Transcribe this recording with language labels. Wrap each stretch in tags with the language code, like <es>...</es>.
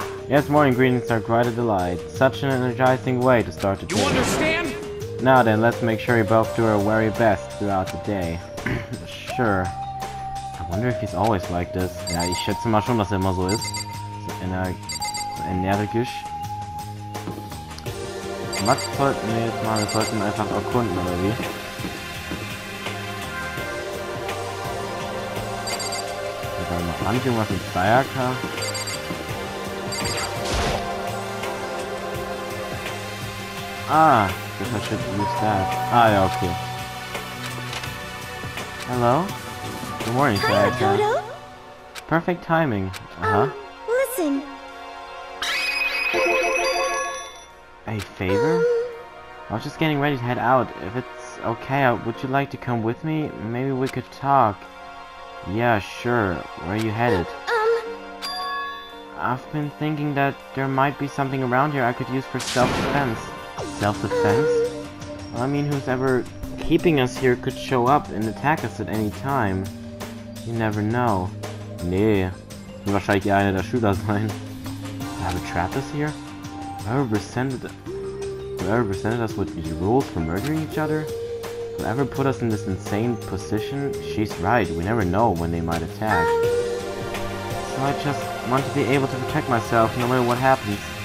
<en>Yes, morning greetings are quite a delight. Such an energizing way to start the day. You understand? Now then, let's make sure you both do our very best throughout the day. Sure. I wonder if he's always like this.</en> <de>Ja, ich schätze mal schon, dass er immer so ist. So energisch. Was sollten wir jetzt mal? Wir sollten einfach erkunden, oder wie? Wir wollen noch an, irgendwas mit Sayaka.</de> <en>Ah, guess I should use that. Ah, yeah, okay. Hello? Good morning, Hi, Sayaka. Makoto. Perfect timing. Uh-huh. Listen. A favor? I was just getting ready to head out. If it's okay, would you like to come with me? Maybe we could talk. Yeah, sure. Where are you headed? I've been thinking that there might be something around here I could use for self-defense. Self-defense? Well, I mean, who's ever keeping us here could show up and attack us at any time. You never know.</en> <de>Nee, das wird wahrscheinlich einer der Schüler sein.</de> <en>Have a trap us here? Whoever presented us with these rules for murdering each other? Whoever put us in this insane position? She's right, we never know when they might attack. So I just want to be able to protect myself no matter what happens.</en>